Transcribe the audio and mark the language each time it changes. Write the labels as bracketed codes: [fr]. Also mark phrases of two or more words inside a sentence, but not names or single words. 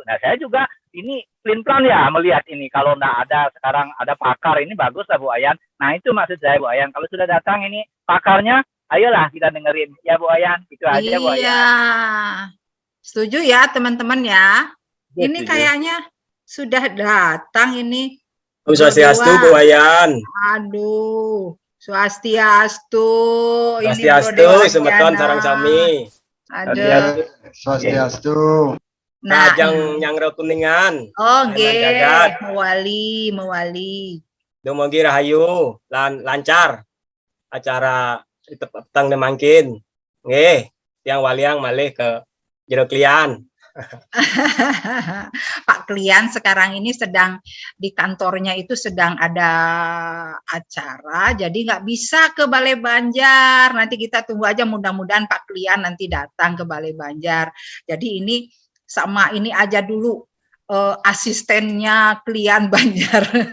[id] Nah saya juga ini plan ya melihat ini, kalau sekarang ada pakar ini bagus lah Bu Ayan. Nah itu maksud saya Bu Ayan, kalau sudah datang ini pakarnya, ayolah kita dengerin ya Bu Ayan, itu aja Bu Ayan. Iya, setuju ya teman-teman ya. Ini kayaknya sudah datang ini. [ban] Om Swastiastu [id] Bu Ayan. Aduh, Swastiastu. [ban] Swastiastu, semeton sarang sami. [id] Aduh. Swastiastu. Nah, yang Kuningan. [ban] Mewali. Dumugi rahayu lancar acara petang nemangkin. Nggih, tiang waliang malih ke jero klian. [id] Pak Klian sekarang ini sedang di kantornya itu sedang ada acara, jadi nggak bisa ke Balai Banjar. Nanti kita tunggu aja, mudah-mudahan Pak Klian nanti datang ke Balai Banjar. Jadi ini sama ini aja dulu asistennya Klian Banjar.